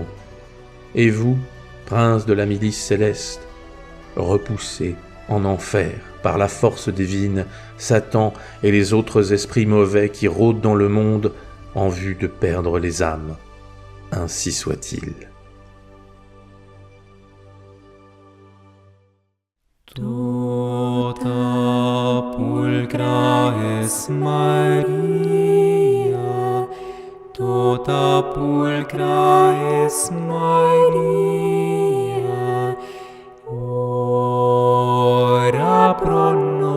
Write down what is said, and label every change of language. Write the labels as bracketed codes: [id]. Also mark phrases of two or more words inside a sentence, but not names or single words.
[fr] Et vous, prince de la milice céleste, repoussez en enfer par la force divine Satan et les autres esprits mauvais qui rôdent dans le monde en vue de perdre les âmes. Ainsi soit-il. [la] Tota pulcra es Maria, tota pulcra es Maria, ora pro